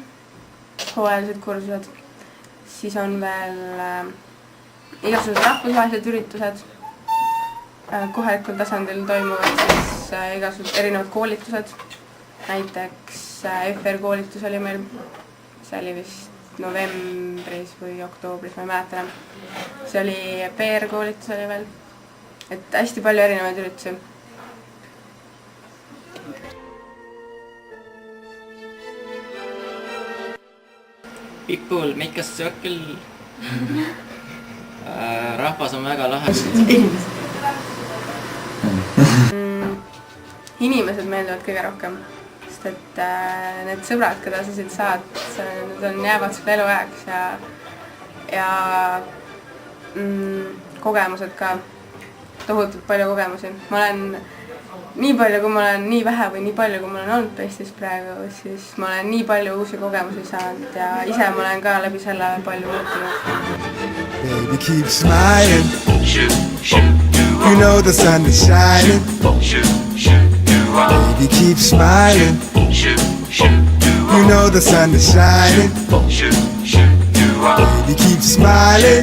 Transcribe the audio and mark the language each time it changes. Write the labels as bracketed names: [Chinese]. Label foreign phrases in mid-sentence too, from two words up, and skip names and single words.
[Estonian] hooajalised kursused, siis on veel igasugused rahvusvahelised üritused, kohalikul tasandil toimuvad siis igasugused erinevad koolitused, näiteks FR koolitus oli meil, see oli vist novembris või oktoobris, ma ei mäleta enam, see oli PR koolitus oli veel, et hästi palju erinevaid üritusi. [English] People make a circle. [Estonian] Rahvas on väga lahe. Inimesed meeldivad kõige rohkem, sest et need sõbrad, keda sa siit saad, need jäävad sulle eluajaks ja kogemused ka, tohutult palju kogemusi. Ma olen nii palju, kui ma olen nii vähe või nii palju, kui ma olen olnud PEST-is praegu, siis ma olen nii palju uusi kogemusi saanud ja ise ma olen ka läbi selle palju muutunud. [English] Baby, keep smiling. You know the sun is shining. Baby, keep smiling. You know the sun is shining. Baby, keep smiling.